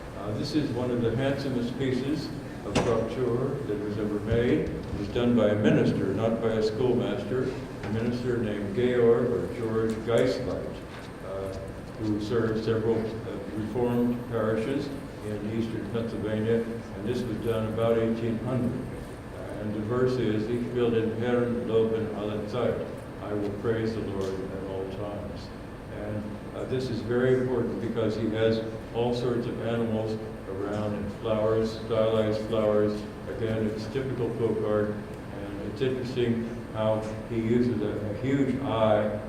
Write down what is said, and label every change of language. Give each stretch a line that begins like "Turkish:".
English: This is one of the handsomest pieces of fraktur that was ever made. It was done by a minister, not by a schoolmaster, a minister named Georg or George Geislight, who served several Reformed parishes in eastern Pennsylvania, and this was done about 1800. And the verse is,
German: Ich will den Herrn loben alle Zeit.
English: I will praise the Lord at all times. And this is very important because he has all sorts of animals around and flowers, stylized flowers. Again, it's typical folk art, and it's interesting how he uses a huge eye.